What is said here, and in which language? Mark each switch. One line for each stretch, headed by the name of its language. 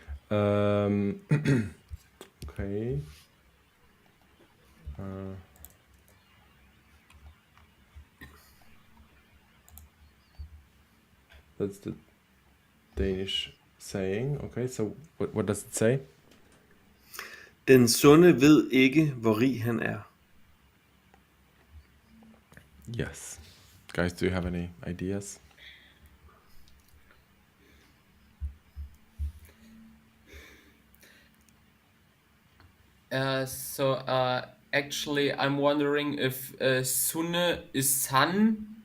English: Okay. That's the Danish saying. Okay, so what does it say?
Danish: Den sunde ved ikke, hvor rig han er.
English: Yes. Guys, do you have any ideas? Actually, I'm wondering if Sunne is sun,